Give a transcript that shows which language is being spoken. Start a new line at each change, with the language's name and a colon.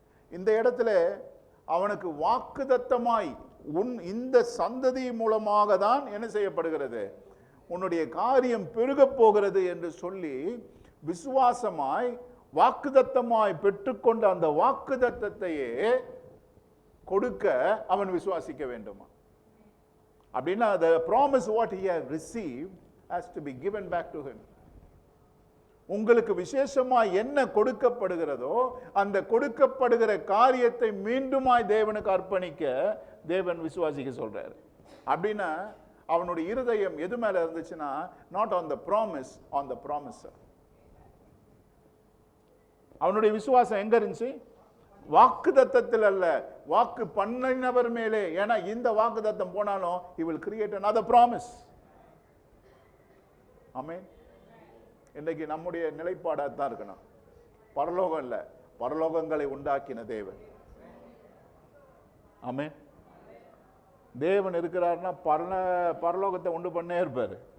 Tamil: இந்த இடத்துல அவனுக்கு வாக்குத்தத்தமாய் இந்த சந்ததி மூலமாக தான் என்ன செய்யப்படுகிறது, உன்னுடைய காரியம் பெருக போகிறது என்று சொல்லி விசுவாசமாய் வாக்குத்தத்தமாய் பெற்றுக்கொண்ட அந்த வாக்குத்தத்தத்தையே கொடுக்க அவன் விசுவாசிக்க வேண்டுமா? அப்படின்னா
English: the promise what he has received has to be given back to him.
Tamil: உங்களுக்கு விசேஷமா என்ன கொடுக்கப்படுகிறதோ அந்த கொடுக்கப்படுகிற காரியத்தை மீண்டுமாய் தேவனுக்கு அர்ப்பணிக்க தேவன் விசுவாசிக்க சொல்றாரு. அப்படின்னா அவனுடைய இருதயம் எது மேல இருந்துச்சுன்னா,
English: Not on the promise, on the promiser.
Tamil: அவனுடைய விசுவாசம் எங்க இருந்துச்சு? வாக்குத்தத்தத்தில் அல்ல, வாக்கு பண்ணினவர் மேலே. ஏன்னா இந்த வாக்குத்தத்தம் போனாலும்
English: he will create another promise.
Tamil: ஆமென். இன்னைக்கு நம்முடைய நிலைப்பாடாக தான் இருக்கணும். பரலோகம் இல்ல, பரலோகங்களை உண்டாக்கின தேவன். ஆமென். தேவன் இருக்கிறார்னா பரலோகத்தை உண்டு பண்ணே இருப்பாரு.